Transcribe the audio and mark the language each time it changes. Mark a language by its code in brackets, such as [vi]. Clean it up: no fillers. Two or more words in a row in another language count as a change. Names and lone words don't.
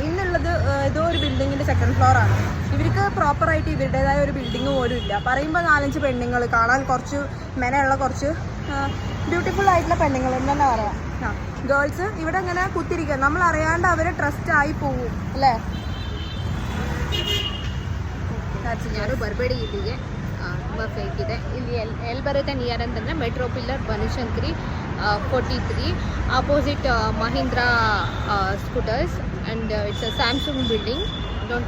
[ml] ഇന്നുള്ളത് ഏതോ ഒരു ബിൽഡിങ്ങിൻ്റെ 2nd ഫ്ലോറാണ്. ഇവർക്ക് പ്രോപ്പറായിട്ട് ഇവരുടേതായ ഒരു ബിൽഡിങ് പോലും ഇല്ല. പറയുമ്പോൾ 4-5 പെണ്ണുങ്ങൾ, കാണാൻ കുറച്ച് മെനയുള്ള കുറച്ച് ബ്യൂട്ടിഫുൾ ആയിട്ടുള്ള പെണ്ണുങ്ങൾ എന്താ പറയാം, ഗേൾസ് ഇവിടെ ഇങ്ങനെ കുത്തിരിക്കുക. നമ്മൾ അറിയാണ്ട് അവരെ ട്രസ്റ്റ് ആയി പോവും അല്ലേ? [kn] ಯಾರು ಬರಬೇಡಿ ಇಲ್ಲಿಗೆ, ತುಂಬ ಫೇಕ್ ಇದೆ. ಇಲ್ಲಿ ಎಲ್ಲಿ ಬರುತ್ತೆ ನಿಯರ್ ಅಂತಂದರೆ [en] metro pillar, [kn] ಬನಶಂಕರಿ 43, ಆಪೋಸಿಟ್ ಮಹೀಂದ್ರಾ ಸ್ಕೂಟರ್ಸ್, [en] and it's a Samsung building.